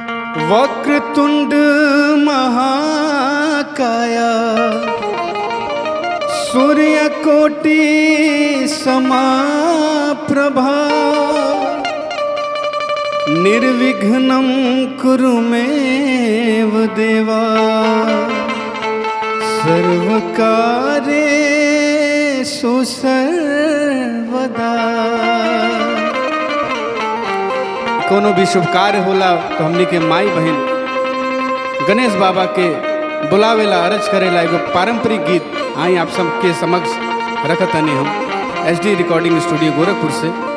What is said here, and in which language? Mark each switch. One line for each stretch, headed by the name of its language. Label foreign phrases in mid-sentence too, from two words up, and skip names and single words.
Sanskrit: वक्रतुंड महाकाया सूर्यकोटि समाप्रभा निर्विघ्नं कुरु मे देवा सर्वकार्येषु सर्वदा।
Bhojpuri: कोनो भी शुभ कार्य होला तो हमनी के माई बहन गणेश बाबा के बुलावेला अर्ज करेला एगो पारंपरिक गीत आई आप सबके समक्ष रखतनी हम SD रिकॉर्डिंग स्टूडियो गोरखपुर से।